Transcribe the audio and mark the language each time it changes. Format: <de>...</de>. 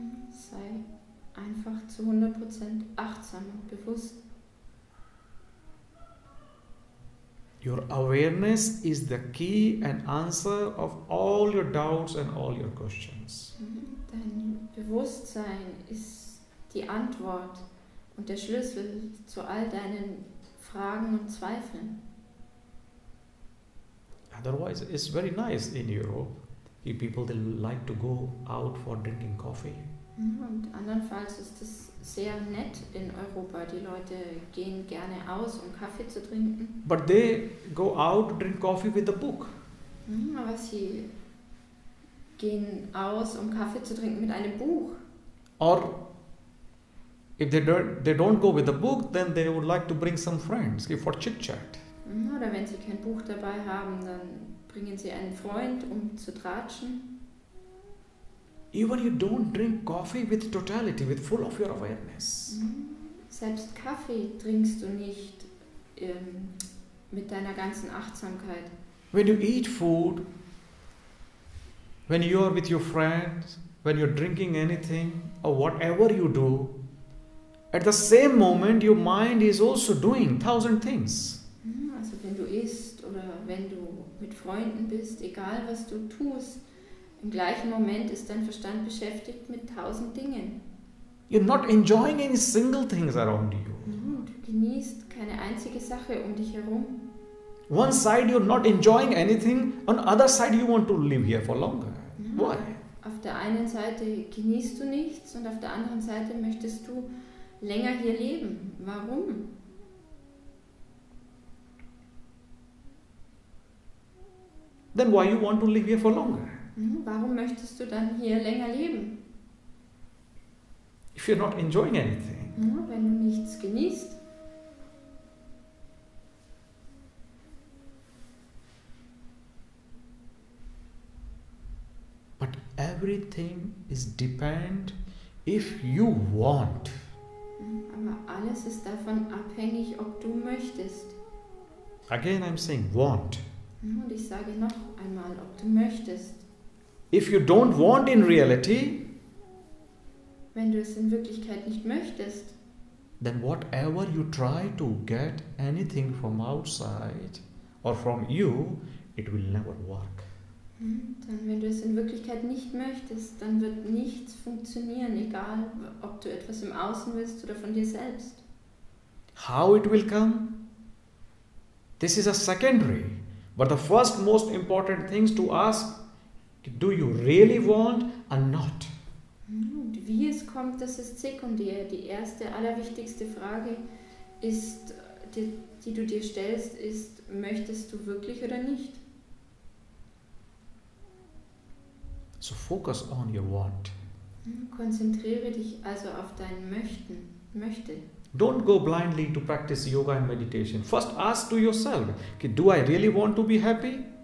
<de>Sei einfach zu 100% achtsam und bewusst.</de> <en>Your awareness is the key and answer of all your doubts and all your questions.</en> <de>Dein Bewusstsein ist die Antwort und der Schlüssel zu all deinen Fragen und Zweifeln.</de> <en>Otherwise, it's very nice in Europe. You people, they like to go out for drinking coffee.</en> <de>Und andernfalls ist es sehr nett in Europa. Die Leute gehen gerne aus, um Kaffee zu trinken.</de> <en>But they go out to drink coffee with a book.</en> <de>Aber sie gehen aus, um Kaffee zu trinken mit einem Buch.</de> <en>Or if they don't go with the book, then they would like to bring some friends for chit-chat.</en> <de>Oder wenn sie kein Buch dabei haben, dann bringen sie einen Freund, um zu tratschen.</de> <en>Even you don't drink coffee with totality, with full of your awareness.</en> <de>Selbst Kaffee trinkst du nicht mit deiner ganzen Achtsamkeit.</de> <en>When you eat food, when you are with your friends, when you're drinking anything, or whatever you do, at the same moment your mind is also doing 1,000 things.</en> <de>Also wenn du isst oder wenn du mit Freunden bist, egal was du tust, im gleichen Moment ist dein Verstand beschäftigt mit 1.000 Dingen.</de> <en>You're not enjoying any single things around you.</en> <de>Du genießt keine einzige Sache um dich herum.</de> <en>One side you're not enjoying anything, on the other side you want to live here for longer. Why?</en> <de>Auf der einen Seite genießt du nichts und auf der anderen Seite möchtest du länger hier leben. Warum?</de> <en>Then why you want to live here for longer?</en> <de>Warum möchtest du dann hier länger leben?</de> <en>If you're not enjoying anything.</en> <de>Wenn du nichts genießt.</de> <en>But everything is depend if you want.</en> <de>Aber alles ist davon abhängig, ob du möchtest.</de> <en>Again I'm saying want.</en> <de>Und ich sage noch einmal, ob du möchtest.</de> <en>If you don't want in reality,</en> <de>wenn du es in Wirklichkeit nicht möchtest,</de> <en>then whatever you try to get anything from outside or from you, it will never work.</en> <de>Dann, wenn du es in Wirklichkeit nicht möchtest, dann wird nichts funktionieren, egal ob du etwas im Außen willst oder von dir selbst.</de> <en>How it will come? This is a secondary. But the first most important things to ask, do you really want or not?</en> <de>Und wie es kommt, das ist sekundär. Die erste, allerwichtigste Frage ist, die du dir stellst, ist, möchtest du wirklich oder nicht?</de> <en>So focus on your want.</en> <de>Konzentriere dich also auf dein möchte.</de> <en>Don't go blindly to practice yoga and meditation. First ask to yourself, okay, do I really want to be happy?</en>